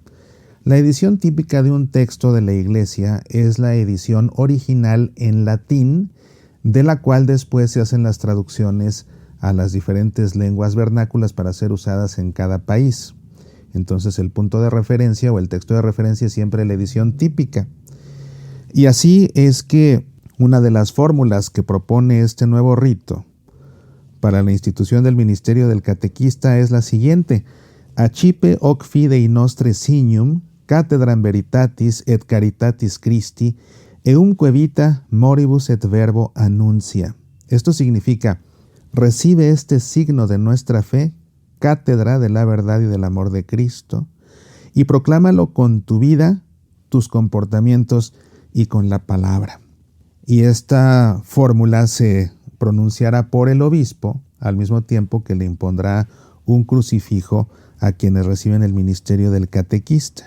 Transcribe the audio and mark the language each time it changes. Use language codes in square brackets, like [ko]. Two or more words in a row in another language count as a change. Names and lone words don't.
[es] La edición típica de un texto de la Iglesia es la edición original en latín, de la cual después se hacen las traducciones a las diferentes lenguas vernáculas para ser usadas en cada país. Entonces el punto de referencia o el texto de referencia es siempre la edición típica. Y así es que una de las fórmulas que propone este nuevo rito para la institución del ministerio del catequista es la siguiente: [la] Accipe hoc fidei nostre signum, cathedram veritatis et caritatis Christi, eumque vita moribus et verbo annuncia. [es] Esto significa: recibe este signo de nuestra fe, cátedra de la verdad y del amor de Cristo, y proclámalo con tu vida, tus comportamientos y con la palabra. Y esta fórmula se pronunciará por el obispo, al mismo tiempo que le impondrá un crucifijo a quienes reciben el ministerio del catequista.